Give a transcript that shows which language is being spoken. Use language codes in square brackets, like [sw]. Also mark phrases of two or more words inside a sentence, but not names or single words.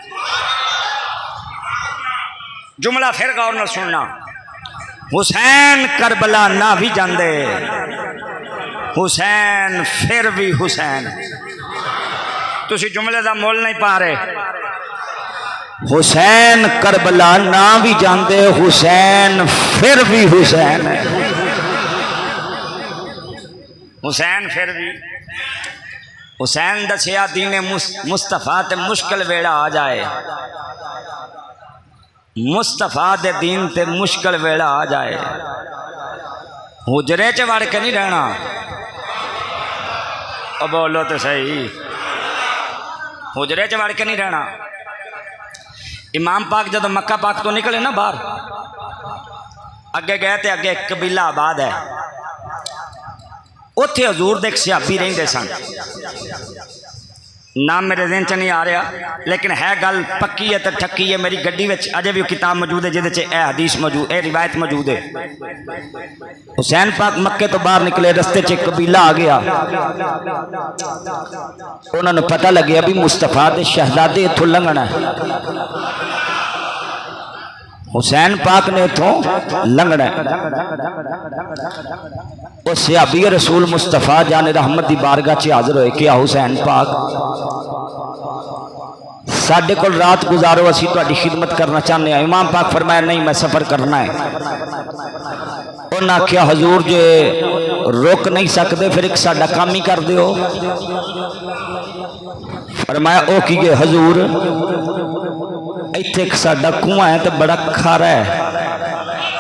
[pa] جملہ پھر غور نہ سننا، حسین کربلا نہ بھی جاندے، حسین پھر بھی حسین۔ تسی جملے دا مول نہیں پا رہے، حسین کربلا نہ بھی جاندے، حسین پھر بھی حسین ہے، حسین پھر بھی حسین دسیا دین مصطفیٰ تے مشکل ویڑا آ جائے، مصطفیٰ دے دین تے مشکل ویڑا آ جائے، حجرے چ وڑ کے نہیں رہنا، او بولو تو صحیح، حجرے چ وڑ کے نہیں رہنا۔ امام پاک جب مکہ پاک تو نکلے نا باہر، اگے گئے تے اگے ایک قبیلہ آباد ہے، اتھے حضور دے ایک صحابی رہندے سن، نام میرے ذہن چ نہیں آ رہا، لیکن ہے گل پکی ہے تے ٹھکی ہے، میری گڈی وچ اجے بھی کتاب موجود ہے جہدے چ اے حدیث موجود، اے روایت موجود ہے۔ حسین پاک مکے تو باہر نکلے، رستے چ ایک قبیلہ آ گیا، انہوں نے پتہ لگیا بھی مصطفیٰ دے شہزادے اتھوں لنگنا ہے، حسین پاک نے اتھوں لنگنا ہے۔ وہ صحابی رسول مصطفیٰ جان رحمت دی بارگاہ چ حاضر ہوئے کہ حسین پاک ساڈے کول رات گزارو، اسی تہاڈی [ur] خدمت کرنا چاہتے ہیں۔ [pa] امام پاک فرمایا نہیں میں سفر کرنا ہے۔ انہاں آکھیا حضور جے روک نہیں سکتے پھر ایک ساڈا کام ہی کر دیو۔ فرمایا او کیے حضور، ایتھے ایک ساڈا کنواں ہے تے بڑا کھارا ہے،